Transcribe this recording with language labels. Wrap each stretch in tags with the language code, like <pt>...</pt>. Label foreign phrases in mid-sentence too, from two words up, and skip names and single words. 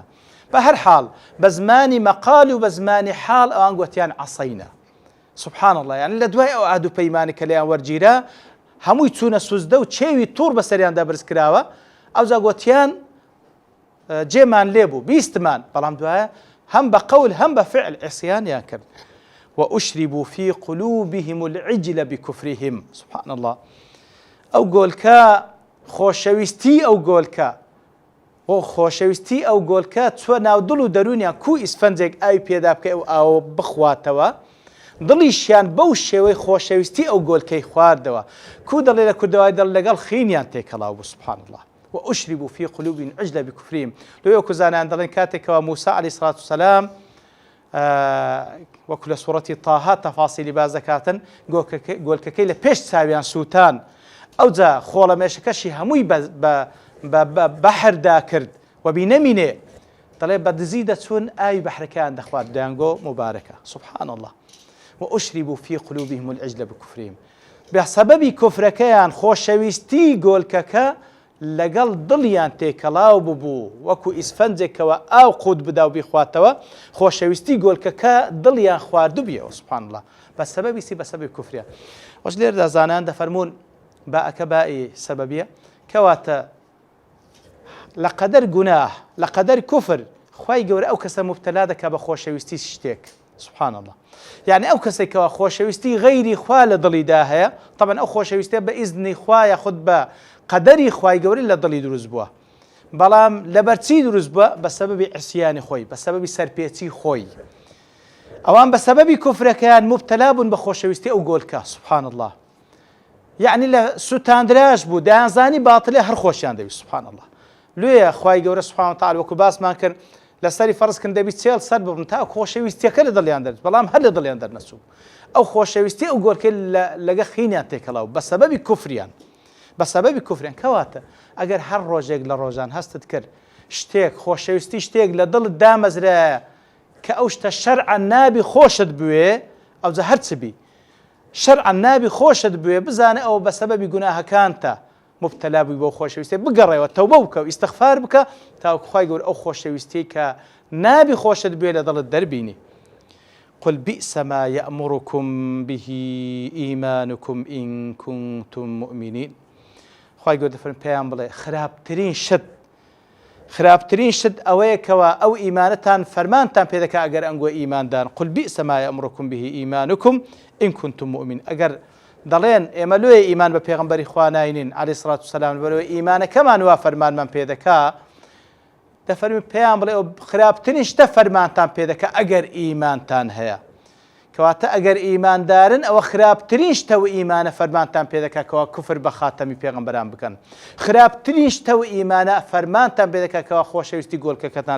<ckb>بە هەر حاڵ بە زمانی مەقال و بە زمانی حاڵ ئەوان گوتیان عەسەینا.</ckb> <ar>سبحان الله</ar> <ckb>یعنی لە دوای ئەو عهد و پەیمانی کە لێیان وەرگیرا هەمووی چوونە سوزدە و چێوی تووڕ بەسەریاندا برز کراوە ئەوجا گوتیان جێمان لێبوو بیستمان بەڵام دوایە هەم بە قەول هەم بە فعل عیسیانیان کرد.</ckb> <ar>وأشربوا في قلوبهم العجل بكفرهم سبحان الله</ar> <ckb>ئەو گۆلکە خۆشەویستی ئەو گۆلکە خۆشەویستی ئەو گۆلکە چوە ناو دڵ و دەرونیان کو ئیسفەنجێک ئاوی پێدا بکە و ئاوە بخواتەوە دڵیشیان بەو شێوەی خۆشەویستی ئەو گۆلکەی خواردەوە کو دەڵێ لە کوردەوای دڵ لەگەڵ خینیان تێکەڵاو بوو</ckb> <ar>سبحان الله. وأشربوا في قلوبهم العجل بكفرهم</ar> <ckb>لۆ وەکو زانان دەڵێن کاتێکەوە موسا</ckb> <ar>عەلەیهی سڵات وسەلام</ar> <ckb>وەکو لە سوورەتی تاها تەفاسیلی باز دەکاتن گۆلکەکەی لە پێش چاویان سووتان ئەوجا خۆڵەمێشەکەشی هەمووی بەحردا کرد و بینەمینێ دەڵێ بە دزی دەچوون ئاوی بەحرەکەیان دەخوارد دەیانگۆ مبارەکە</ckb> <ar>سبحان الله. وأشربوا في قلوبهم العجل بكفرهم</ar> <ckb>بسببی کوفرەکەیان خۆشەویستی گۆلکەکە لەگەڵ دڵیان تێکەڵاو ببوو وەکو ئیسفەنجێکەوە ئاو قوت بدا و بیخواتەوە خۆشەویستی گۆلکەکە دڵیان خواردو بیەوە</ckb> <ar>سبحان الله</ar> <ckb>بە سەبەبی سی بە سەبەبی کوفریە. وەش لێرەدا زانان دەفەرمون باءەکە بائی سەبەبیە کەواتە لە قەدەر گوناه لە قەدەر کوفر خوای گەورە ئەو کەسە مبتەلا دەکا بە خۆشەویستی شتێک</ckb> <ar>سبحان الله.</ar> <ckb>يعني ئەو کەسێکەوە خۆشەویستی غەیری خوا لە دڵیدا هەیە طبعا ئەو خۆشەویستە بە ئیزنی خوایە خود بە قەدەری خوای گەورە لە دڵی دروست بووە بەڵام لەبەرچی دروست بووە بە سەبەبی عیسیانی خۆی بە سەبەبی سەرپێچی خۆی ئەوان بە سەبەبی کوفرەکەیان مبتەلا بوون بە خۆشەویستی ئەو گۆلکە</ckb> <ar>سبحان الله.</ar> <ckb>يعني لە سوتاندراش بوو دەیانزانی باتڵێ هەر خۆشیان دەوی</ckb> <ar>سبحان الله.</ar> <ckb>لێیە خوای گەورە</ckb> <ar>سبحانه وتعالى</ar> <ckb>وەکو باسمان کرد لەسەری فەرزکردن دەبی چێڵ سەر ببن تا خۆشەویستیەکە لە دڵیان دەرچێت بەڵام هەر لە دڵیان دەرنەچوو ئەو خۆشەویستی ئەو گۆلکەی لەگە خینیان تێکەڵاو بە سەبەبی کوفریان بە سەبەبی کوفریان. کەواتە ئەگەر هەر ڕۆژێک لە ڕۆژان هەستت کرد شتێک خۆشەویستی شتێک لە دڵت دامەزرایە کە ئەو شتە شەرعەن نابی خۆشت بوێ ئەوجا هەرچ بی شەرعەن نابی خۆشت بوێ بزانە ئەو بە سەبەبی گوناهەکانتە مبتەلا بووی بۆ خۆشەویستی بگەڕێەوە تەوبە بکە و ئیستیغفار بکە تاوەکو خوای گەورە ئەو خۆشەویستی کە نابی خۆشت بوێ لە دڵت دەربینی.</ckb> <ar>قل بئس ما يأمركم به إيمانكم إن كنتم مؤمنين.</ar> <ckb>خوای گەورە دەفەرمێ پێیان بڵێ خراپترین شت ئەوەیە کەوە ئەو ئیمانەتان فەرمانتان پێ دەکا ئەگەر ئەنگۆ ئیماندان</ckb> <ar>قل بئس ما يأمركم به إيمانكم إن كنتم مؤمنين.</ar> <ckb>ئەگەر دەڵێن ئێمە لێ ئیمان بە پێغەمبەری خوا ناینین</ckb> <ar>عەلەیهی سڵات وسەلام</ar> <ckb>لەبەرەوەی ئیمانەکەمان وا فەرمانمان پێ دەکا دەفەرمێ پێیان بڵێ ئەو خراپترین شتە فەرمانتان پێ دەکا ئەگەر ئیمانتان هەیە کەواتە ئەگەر ئیماندارن ئەوە خراپترین شتە و ئیمانە فەرمانتان پێ دەکا کەوا کوفر بە خاتەمی پێغەمبەران بکەن خراپترین شتە و ئیمانە فەرمانتان پێ دەکا کەوا خۆشەویستی گۆلکەکەتان</ckb>